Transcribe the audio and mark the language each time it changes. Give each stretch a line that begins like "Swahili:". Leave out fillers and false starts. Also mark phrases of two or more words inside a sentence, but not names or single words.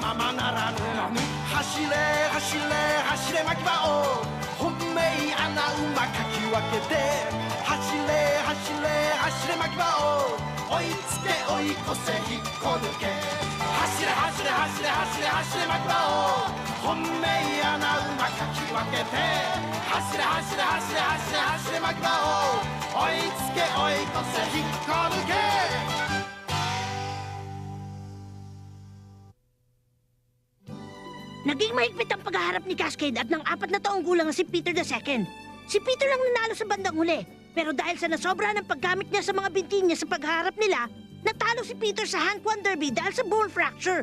Japanese: ままならぬ走れ走れ走れ牧場を本命穴馬かき分けて走れ走れ走れ牧場を追いつけ追い越せ引っこ抜け走れ走れ走れ走れ走れ牧場を本命穴馬かき分けて走れ走れ走れ走れ走れ牧場を追いつけ追い越せ引っこ抜け
Filipino: Naging mahigpit ang paghaharap ni Cascade at ng 4 na taong gulang na si Peter II. Si Peter lang nanalo sa bandang huli, pero dahil sa nasobra ng paggamit niya sa mga binti niya sa pagharap nila, natalo si Peter sa Hand Kwan Derby dahil sa bone fracture.